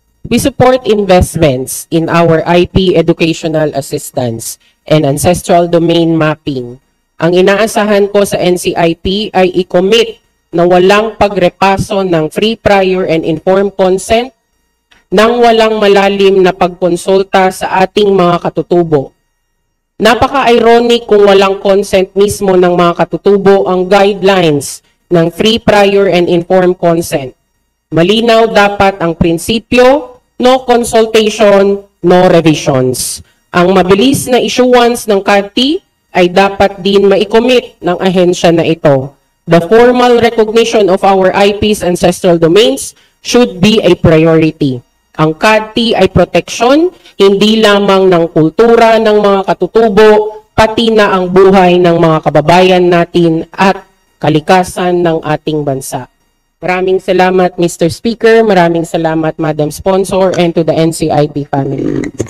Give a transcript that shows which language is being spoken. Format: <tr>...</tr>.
<en>We support investments in our IP educational assistance and ancestral domain mapping.</en> <tl>Ang inaasahan ko sa NCIP ay i-commit na walang pagrepaso ng free, prior, and informed consent nang walang malalim na pagkonsulta sa ating mga katutubo. Napaka-ironic kung walang consent mismo ng mga katutubo ang guidelines ng free, prior, and informed consent. Malinaw dapat ang prinsipyo,</tl> <en>no consultation, no revisions.</en> <tl>Ang mabilis na issuance ng CADTI ay dapat din maikomit ng ahensya na ito.</tl> <en>The formal recognition of our IP's ancestral domains should be a priority.</en> <tl>Ang CADTI ay proteksyon, hindi lamang ng kultura ng mga katutubo, pati na ang buhay ng mga kababayan natin at kalikasan ng ating bansa. Maraming salamat, Mr. Speaker. Maraming salamat, Madam Sponsor,</tl> <en>and to the NCIP family.</en>